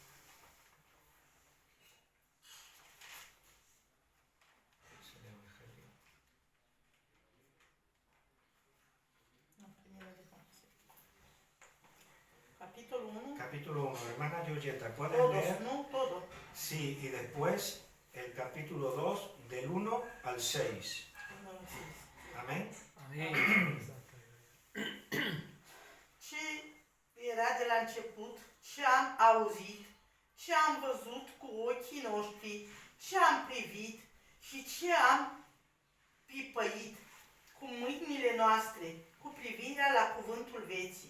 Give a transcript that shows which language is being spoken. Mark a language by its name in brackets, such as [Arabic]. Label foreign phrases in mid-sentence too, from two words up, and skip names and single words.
[Spanish] Capítulo 1. Capítulo 1. Hermana Giorgetta, ¿puedes Todos, leer? ¿no? Todo. Sí, y después el capítulo 2, del 1 al 6. Amén. [Romanian] Amin. Ce era de la început, ce am auzit, ce am văzut cu ochii noștri, ce am privit și ce am pipăit cu mâinile noastre cu privirea la cuvântul vieții.